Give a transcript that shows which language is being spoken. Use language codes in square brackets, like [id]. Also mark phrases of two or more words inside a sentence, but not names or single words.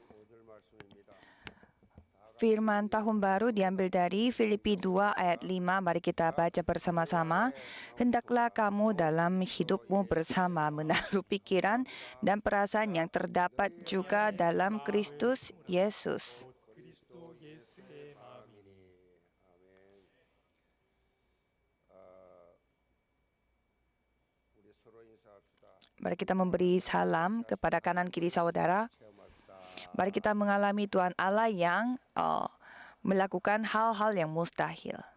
[id] Firman tahun baru diambil dari Filipi 2 ayat 5. Mari kita baca bersama-sama. Hendaklah kamu dalam hidupmu bersama menaruh pikiran dan perasaan yang terdapat juga dalam Kristus Yesus. [ko] 그리스도 예수의 마음이니. [id] Mari kita memberi salam kepada kanan kiri saudara. Mari kita mengalami Tuhan Allah yang melakukan hal-hal yang mustahil.